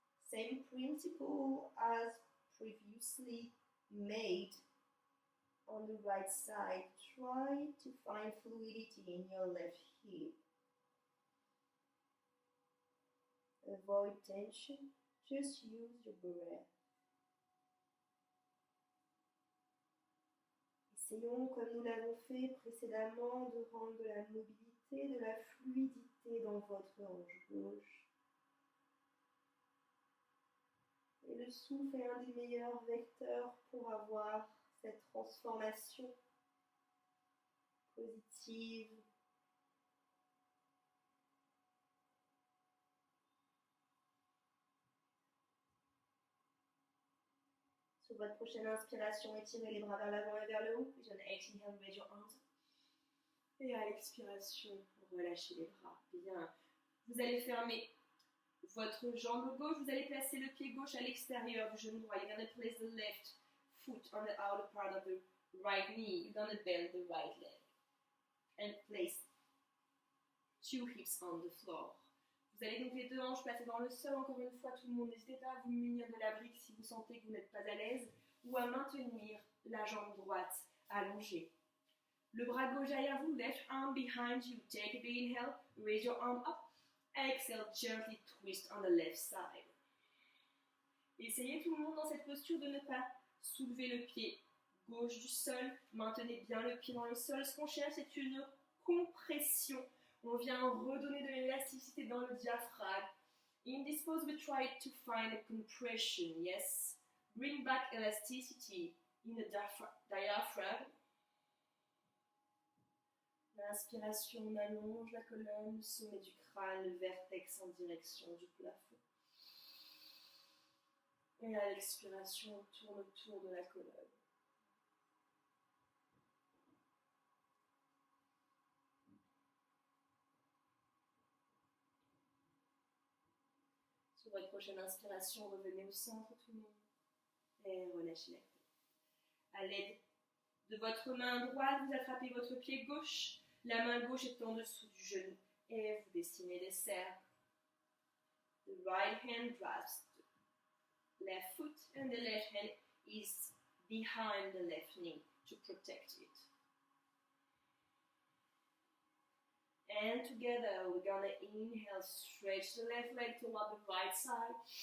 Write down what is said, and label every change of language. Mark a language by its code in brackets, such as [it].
[en] Same principle as previously made on the right side. Try to find fluidity in your left hip. Avoid tension, just use your breath. [fr] Essayons, comme nous l'avons fait précédemment, de rendre de la mobilité, de la fluidité dans votre hanche gauche. Et le souffle est un des meilleurs vecteurs pour avoir cette transformation positive. Sur votre prochaine inspiration, étirez les bras vers l'avant et vers le haut. Puis on [en] exhale, raise your arms. [fr] Et à l'expiration, relâchez les bras. Bien. Vous allez fermer votre jambe gauche, vous allez placer le pied gauche à l'extérieur du genou droit. [en] You're going to place the left foot on the outer part of the right knee. You're going to bend the right leg. And place 2 hips on the floor. [fr] Vous allez donc les deux hanches placer dans le sol. Encore une fois, tout le monde, n'hésitez pas à vous munir de la brique si vous sentez que vous n'êtes pas à l'aise, ou à maintenir la jambe droite allongée. Le bras gauche derrière vous, [en] left arm behind you. Take a big inhale, raise your arm up. Exhale, gently twist on the left side. [fr] Essayez tout le monde dans cette posture de ne pas soulever le pied gauche du sol. Maintenez bien le pied dans le sol. Ce qu'on cherche, c'est une compression. On vient redonner de l'élasticité dans le diaphragme. [en] In this pose, we try to find a compression. Yes. Bring back elasticity in the diaphragm. [fr] L'inspiration, on allonge la colonne, le sommet du crâne, le vertex en direction du plafond. Et à l'expiration, on tourne autour de la colonne. Sur votre prochaine inspiration, revenez au centre tout le monde. Et relâchez la tête. À l'aide de votre main droite, vous attrapez votre pied gauche. La main gauche est en dessous du genou. Et vous dessinez des cercles. [en] The right hand grasps the left foot and the left hand is behind the left knee to protect it. And together we're gonna inhale, stretch the left leg toward the right side.